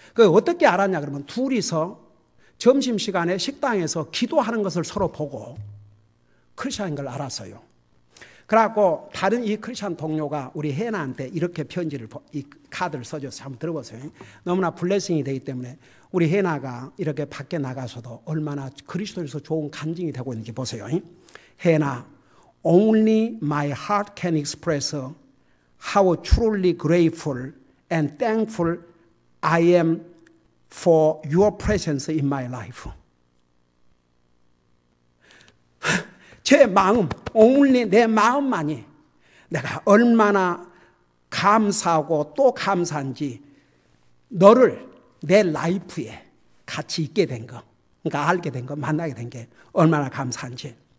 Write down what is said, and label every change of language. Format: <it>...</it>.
<ko>그 어떻게 알았냐 그러면 둘이서 점심시간에 식당에서 기도하는 것을 서로 보고 크리스찬인 걸 알았어요. 그래갖고 다른 이 크리스찬 동료가 우리 해나한테 이렇게 편지를, 이 카드를 써줬어요. 한번 들어보세요. 너무나 블레싱이 되기 때문에 우리 해나가 이렇게 밖에 나가서도 얼마나 그리스도에서 좋은 간증이 되고 있는지 보세요. 해나,</ko> <en>only my heart can express how truly grateful and thankful I am for your presence in my life.</en> <ko>제 마음, only 내 마음만이 내가 얼마나 감사하고 또 감사한지 너를 내 라이프에 같이 있게 된 거, 그러니까 알게 된 거, 만나게 된 게 얼마나 감사한지.</ko>